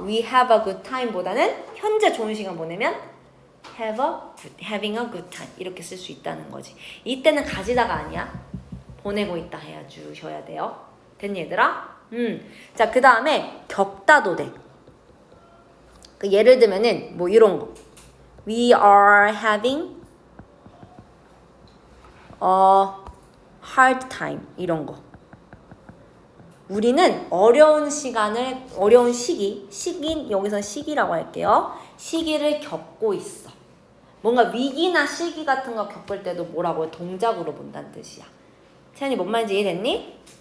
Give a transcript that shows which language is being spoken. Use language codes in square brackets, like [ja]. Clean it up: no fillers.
[ko] We have a good time 보다는 현재 좋은 시간 보내면 having a good time 이렇게 쓸 수 있다는 거지. 이때는 가지다가 아니야. 보내고 있다 해주셔야 돼요. 됐니 얘들아? 자, 그 다음에 겪다도 돼. 그 예를 들면은 뭐 이런 거. [en] We are having a hard time 이런 거. [ko] 우리는 어려운 시기, 여기선 시기라고 할게요. 시기를 겪고 있어. 뭔가 위기나 시기 같은 거 겪을 때도 뭐라고 해? 동작으로 본다는 뜻이야. 채연이 뭔 말인지 이해됐니?